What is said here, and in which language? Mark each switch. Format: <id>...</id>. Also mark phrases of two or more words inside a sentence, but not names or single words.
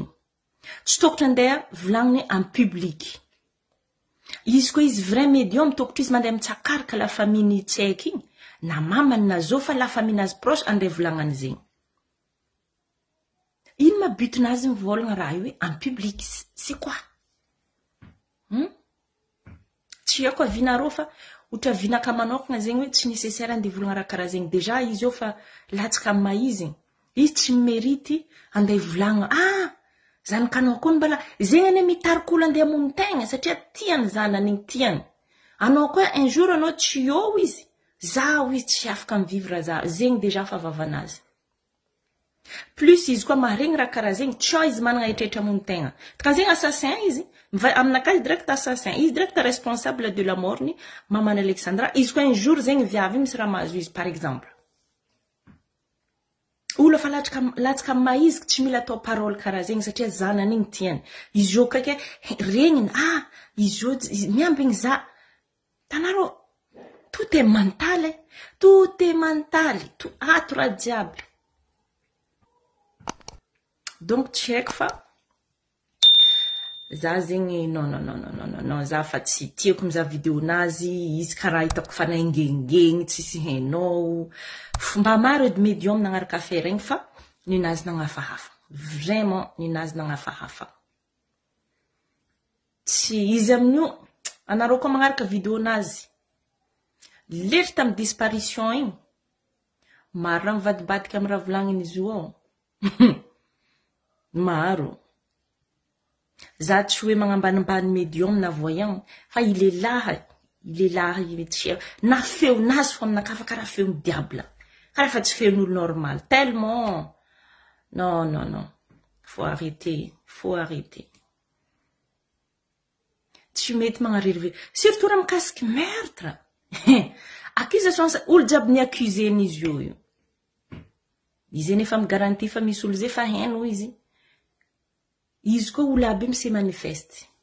<mg>Tsy tokotro andeha volagniny</mg> <fr>en public.</fr> <mg>Izy koa izy</mg> <fr>vrai médium</fr> <mg>tokotro izy mandeha mitsakaraka</mg> <fr>la famille</fr> <mg>tsy haiko igny, na mamany na zo fa</mg> <fr>la famille</fr> <mg>nazy proche andeha volagnany zegny. Ino ma but nazy mivolagna raha io</mg> <fr>en public, c'est quoi?</fr> <mg>Tsy haiko avinareo fa outra vinaka manokagna zegny hoe tsy nécessaire andeha volagna raha karaha zegny. Déjà izy io fa latsaka amin'ny maha izy tsy mérite andeha volagna zanakanao koa mbala zegny ane mitarika olo andeha hamono tegna satria tiany zanany igny tiany. Anao koa</mg> <fr>un jour</fr> <mg>anao tsy eo izy, zaho izy tsy afaka mivivre za. Zegny déjà fa vavanazy. Plus izy koa maharegny raha karaha zegny, tsao izy managna eritreritry hamono tegna. Ka zegny assassin izy, aminakahy</mg> <fr>direct assassin,</fr> <mg>izy</mg> <fr>direct responsable de la mort</fr> <mg>ni mamany Alexandra. Izy koa</mg> <fr>un jour</fr> <mg>zegny viavy misy raha mahazo izy</mg> <fr>par exemple.</fr> <mg>Olo fa latsaka amin'ny maha tsy mila atao parole karaha zegny satria zanany igny tiany. Izy io kaiky regniny, izy io miambigny za. Tanaro,</mg> <fr>tout est mental, tout est mental, tout</fr> <mg>ato raha jiaby. Donc tsy haiko fa za zegny non, za fa tsy tiako mizaha vidéo nazy, izy karaha hitako fa naingengeny tsisy hainao. Fomba maro edy médium nagnaraka affaire igny fa ninazy nagnafahafa. Vraiment ninazy nagnafahafa. Tsy izy amin'io anareo koa magnaraka vidéo nazy. Lery tamy disparition igny. Maro raha mivadibadika amin'ny raha volagniny izy io ao. Maro. Za tsy hoe magnambanimbany médium na voyant, fa</mg> <fr>il est là,</fr> <mg>na feo nazy fo aminakahy fa karaha feo diable. Karaha fa tsy feon'olo normal.</mg> <fr>Tellement. Non. Faut arrêter.</fr> <mg>Tsy mety magnaririve. Surtout raha mikasiky meurtre. Accusation, olo jiaby ni accusé n'izy io. Izy nefa migaranty fa misy olo zay fa haino izy. Izy koa olo aby se manifeste.</mg>